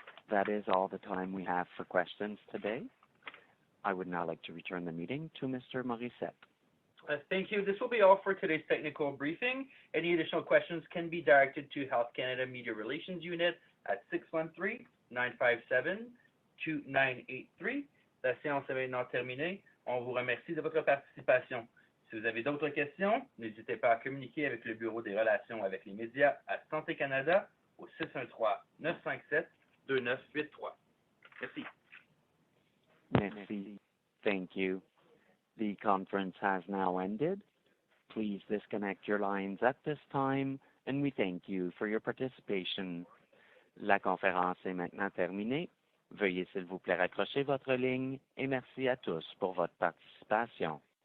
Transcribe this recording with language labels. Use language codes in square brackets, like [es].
[en] That is all the time we have for questions today. I would now like to return the meeting to Mr. Morissette. Thank you. This will be all for today's technical briefing. Any additional questions can be directed to Health Canada Media Relations Unit at 613-957-2983. [fr] La séance est maintenant terminée. On vous remercie de votre participation. Si vous avez d'autres questions, n'hésitez pas à communiquer avec le Bureau des relations avec les médias à Santé Canada au 613-957-2983. Merci. Merci. [en] Thank you. The conference has now ended. Please disconnect your lines at this time, and we thank you for your participation. [fr] La conférence est maintenant terminée. Veuillez s'il vous plaît raccrocher votre ligne et merci à tous pour votre participation.